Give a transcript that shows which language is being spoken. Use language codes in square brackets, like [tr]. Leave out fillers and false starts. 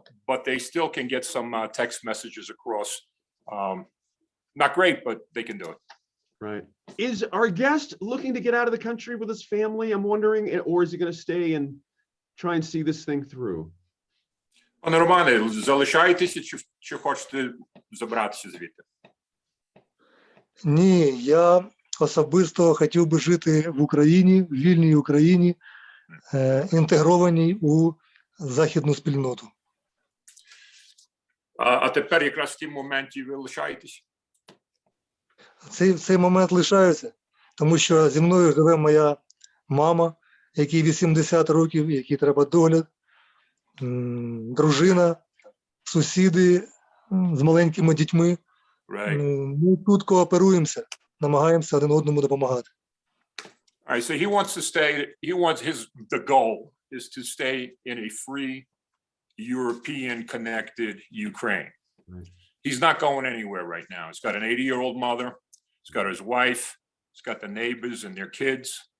[en] But they still can get some text messages across. Not great, but they can do it. Right. Is our guest looking to get out of the country with his family, I'm wondering, or is he going to stay and try and see this thing through? [uk] Пане Романе, залишаєтеся чи хочете забратися звідти? Ні, я особисто хотів би жити в Україні, в вільній Україні, інтегрованій у західну спільноту. А тепер якраз в тій моменті ви лишаєтесь? В цей момент лишаюся, тому що зі мною живе моя мама, якій 80 років, якій треба догляд, дружина, сусіди з маленькими дітьми. Ми тут кооперуємося, намагаємося один одному допомагати. [en] All right, so he wants to stay, the goal is to stay in a free, European connected Ukraine. Right. He's not going anywhere right now. He's got an 80-year-old mother, he's got his wife, he's got the neighbors and their kids.